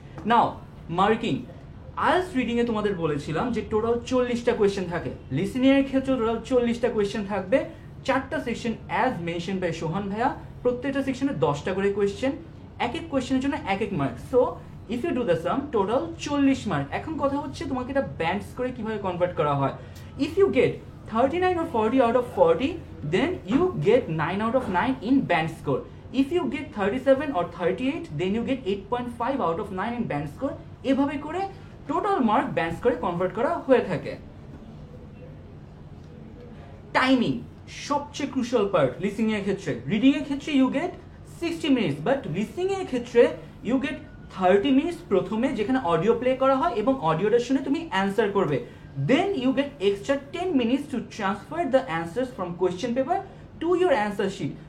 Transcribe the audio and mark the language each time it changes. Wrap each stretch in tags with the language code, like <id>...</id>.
<bn>Now marking, IELTS reading a তোমাদের বলেছিলাম যে টোটাল 40টা কোয়েশ্চেন থাকে, লিসনিং এর ক্ষেত্রে টোটাল 40টা কোয়েশ্চেন থাকবে, 4টা সেকশন অ্যাজ মেনশন বাই সোহান ভাইয়া, প্রত্যেকটা সেকশনে 10টা করে কোয়েশ্চেন, এক এক কোয়েশ্চেনের জন্য এক এক mark.</bn> <en>So if you do the sum total 40 mark.</en> <bn>এখন কথা হচ্ছে তোমাকে এটা ব্যান্ডস করে কিভাবে কনভার্ট করা হয়।</bn> <en>If you get 39 or 40 out of 40, then you get 9 out of 9 in band score. If you get 37 or 38, then you get 8.5 out of 9 in band score.</en> <bn>এভাবে করে টোটাল মার্ক ব্যান্ড স্কোরে convert করা হয়ে থাকে। Timing সবচেয়ে crucial part listening এর ক্ষেত্রে। Reading এর ক্ষেত্রে</bn> <en>you get 60 minutes,</en> <bn>but listening এর ক্ষেত্রে</bn> <en>you get 30 minutes</en> <bn>প্রথমে, যেখানে অডিও প্লে করা হয় এবং অডিওটা শুনে তুমি অ্যান্সার করবে।</bn> <en>Then you get extra 10 minutes to transfer the answers from question paper to your answer sheet.</en>